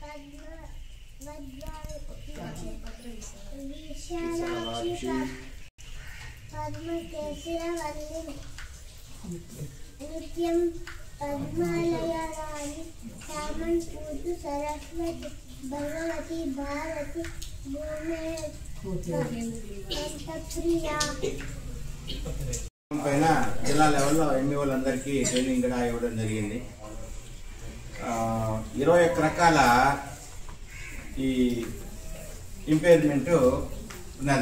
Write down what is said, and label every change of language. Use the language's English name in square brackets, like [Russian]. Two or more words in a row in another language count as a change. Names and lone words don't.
[Sanskrit] विशालाक्षि पद्मकेसरवल्लिनी नित्यं पद्मालयाराणि सामन्पूतु सरस्वती भगवती भारती भूमे [Telugu] పైన జిల్లా లెవెల్లో ఎంఈఓలందరికీ ట్రైనింగ్ కూడా ఇవ్వడం జరిగింది. 21 రకాల ఈ ఇంపైర్మెంట్ ఉన్నది.